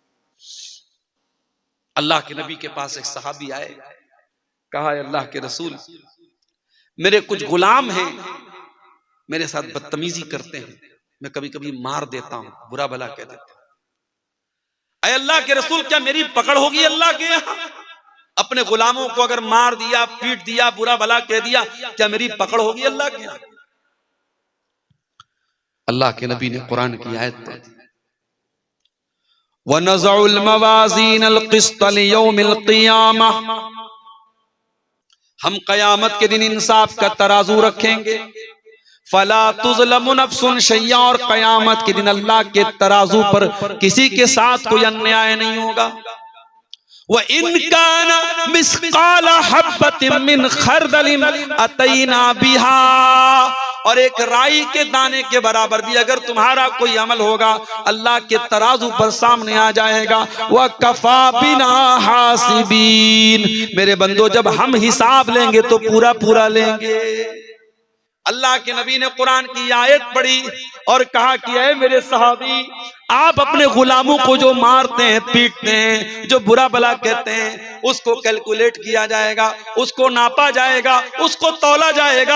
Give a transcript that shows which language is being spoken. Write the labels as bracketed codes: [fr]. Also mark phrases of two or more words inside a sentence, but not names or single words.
[hi] अल्लाह के नबी के पास एक सहाबी आए, कहा अल्लाह के रसूल, मेरे कुछ गुलाम हैं, मेरे साथ बदतमीजी करते हैं, मैं कभी कभी मार देता हूं, बुरा भला कह देता हूं। अय अल्लाह के रसूल, क्या मेरी पकड़ होगी अल्लाह के यहां? अपने गुलामों को अगर मार दिया, पीट दिया, बुरा भला कह दिया, क्या मेरी पकड़ होगी अल्लाह के यहां? अल्लाह के नबी ने कुरान की आयत पढ़ी, [ar] ونضع الموازين القسط ليوم القيامة, [hi] हम क़यामत के दिन इंसाफ का तराजू रखेंगे, [ar] فلا تظلم نفس شيئا, [hi] और क़यामत के दिन अल्लाह के तराजू पर किसी के साथ कोई अन्याय नहीं होगा। [ar] وإن كان مثقال حبة من خردل أتينا بها, [hi] और एक राई के दाने के बराबर भी अगर तुम्हारा कोई अमल होगा अल्लाह के तराजू पर सामने आ जाएगा। [ar] وكفى بنا حاسبين, [hi] मेरे बंदो, जब हम हिसाब लेंगे तो पूरा पूरा लेंगे। अल्लाह के नबी ने कुरान की आयत पढ़ी और कहा कि ऐ मेरे सहाबी, आप अपने गुलामों को जो मारते हैं, पीटते हैं, जो बुरा भला कहते हैं, उसको कैलकुलेट किया जाएगा, उसको नापा जाएगा, उसको तौला जाएगा।